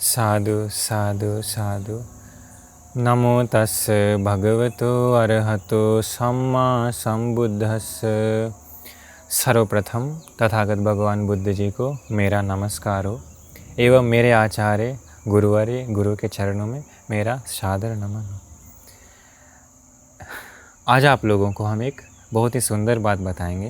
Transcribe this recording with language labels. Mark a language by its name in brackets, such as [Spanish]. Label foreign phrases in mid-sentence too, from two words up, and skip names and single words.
[Pali] साधु साधु साधु। नमो तस् भगवतो अरहतो सम्मा संबुद्धस्स। [Hindi] सर्वप्रथम तथागत भगवान बुद्ध जी को मेरा नमस्कार हो एवं मेरे आचार्य गुरुवर्य गुरु के चरणों में मेरा सादर नमन हो। आज आप लोगों को हम एक बहुत ही सुंदर बात बताएंगे।